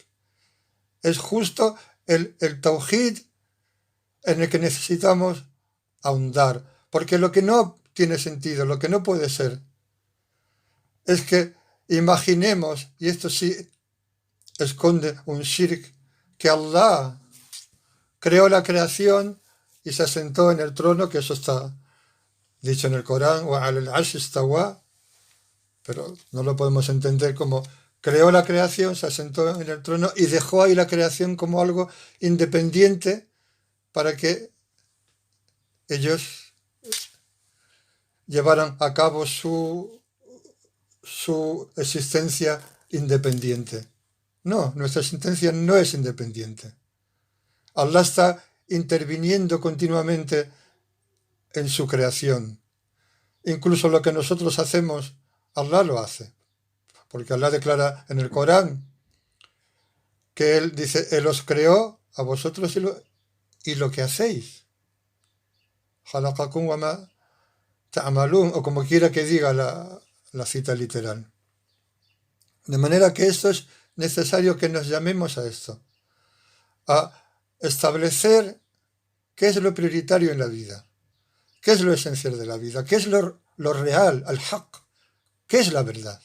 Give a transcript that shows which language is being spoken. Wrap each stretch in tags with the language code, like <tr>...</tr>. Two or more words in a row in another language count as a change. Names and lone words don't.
<es>Es justo el tawhid en el que necesitamos ahondar, porque lo que no tiene sentido, lo que no puede ser, es que imaginemos, y esto sí esconde un shirk, que Allah creó la creación y se asentó en el trono, que eso está dicho en el Corán,</es> <ar>و العرش استوى,</ar> <es>pero no lo podemos entender como creó la creación, se asentó en el trono y dejó ahí la creación como algo independiente para que ellos llevaran a cabo su existencia independiente. No, nuestra existencia no es independiente. Allah está interviniendo continuamente en su creación. Incluso lo que nosotros hacemos, Allah lo hace. Porque Allah declara en el Corán que Él dice, Él os creó a vosotros y lo que hacéis.</es> <ar>خلقكم وما تعملون,</ar> <es>o como quiera que diga la cita literal. De manera que esto es necesario que nos llamemos a esto, a establecer qué es lo prioritario en la vida, qué es lo esencial de la vida, qué es lo real, al-haq, qué es la verdad.</es>